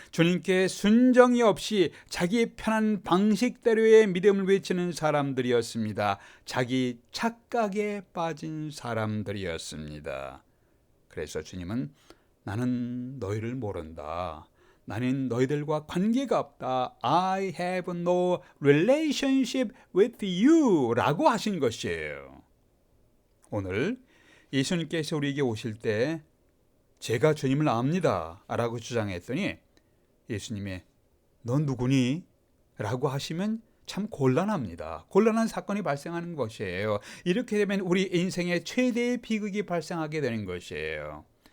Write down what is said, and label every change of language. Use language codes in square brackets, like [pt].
[ko] 주님께 순정이 없이 자기 편한 방식대로의 믿음을 외치는 사람들이었습니다. 자기 착각에 빠진 사람들이었습니다. 그래서 주님은 나는 너희를 모른다. 나는 너희들과 관계가 없다. [en] I have no relationship with you [ko] 라고 하신 것이에요. 오늘 예수님께서 우리에게 오실 때 제가 주님을 압니다 라고 주장했더니 예수님이 넌 누구니? 라고 하시면 참 곤란합니다. 곤란한 사건이 발생하는 것이에요. 이렇게 되면 우리 인생의 최대의 비극이 발생하게 되는 것이에요.